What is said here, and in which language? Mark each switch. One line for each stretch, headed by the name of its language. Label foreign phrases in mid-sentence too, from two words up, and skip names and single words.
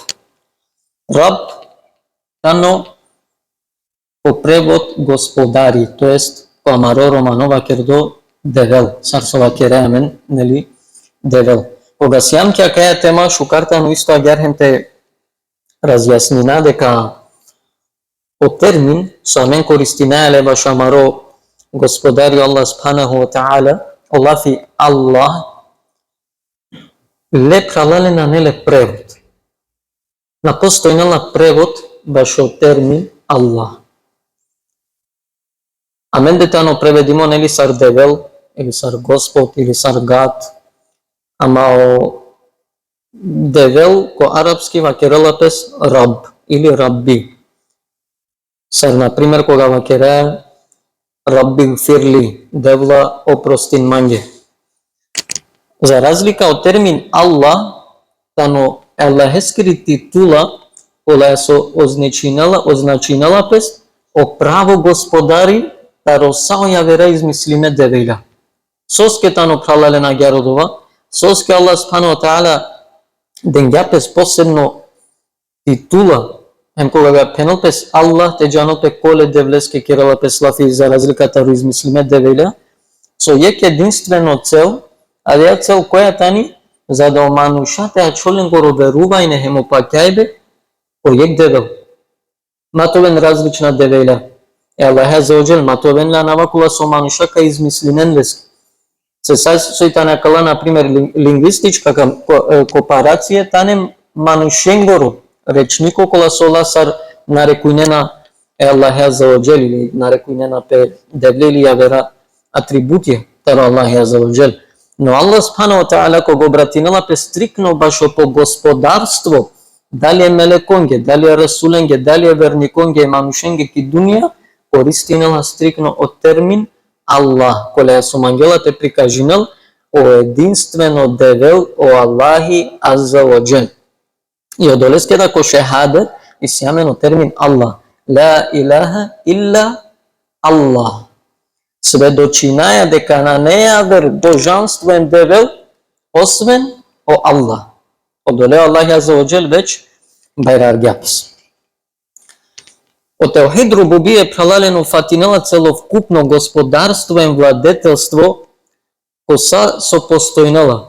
Romany: Раб тано по превод господари, тоест по амаро романова кердо девел, сарсова керемен, нели девел. Кога сјам ќе каја тема шукартано исто агерхенте разјаснина дека по термин со амен користина еле баш амаро господари
Arabic: الله سبحانه وتعالى
Romany: Олафи Allah ле пралалена неле превод. На постојнала превод башо термин Allah. Амен детано преведимо нели сар девел, или сар Господ, или сар Гад. Ама о девел ко арапски вакерела пес раб, или рабби. Сар, например, кога вакереа
Arabic: ربي اغفر لي,
Romany: devla oprostin manje. За разлика од термин Allah, тано Аллахескри титула, која со означинала пес, о право господари, таро сао ја вера измислиме девеля. Соске тано пралалена геродова, соске
Arabic: الله سبحانه وتعالى
Romany: денгја пес посебно титула, кога га пенал пес Allah те джанал пе коле девлеске керала пес лафи за разлика таро измислиме девеля, со јек единствено цел, а ја цел која тани, за да оманушате а чолен го роверува и не хемо пакјајбе, по јек девел. Матовен различна девеля.
Arabic: الله عز وجل
Romany: матовен ла навакула со оманушака измислинен леске. Се сојтана кала, например,
Macedonian: лингвистичка кооперација,
Romany: тане манушенгоро, речнико кола сола сар нарекујнена
Arabic: الله عز وجل
Romany: или нарекујнена пе девлели ја вера атрибутија таро
Arabic: الله عز وجل.
Romany: Но
Arabic: الله سبحانه وتعالى
Romany: кога обратинала пе стрикно башо по господарство, дали е мелеконге, дали е расуленге, дали е верниконге, манушенге ки дунија, користинала стрикно од термин Allah, која со мангелата прикажинал, o единствено девел o
Arabic: الله عز وجل.
Romany: И одолеске да ко шехадет и сјамено термин Allah.
Arabic: لا إله إلا الله.
Romany: Сведочинаја дека на неа вер божанствен девел освен о Allah. Одоле
Arabic: الله عز وجل
Romany: веќе бајраргјапис. Од теохид рубубие пралалено фатинела
Macedonian: целовкупно господарство и владетелство
Romany: коса со постојнела.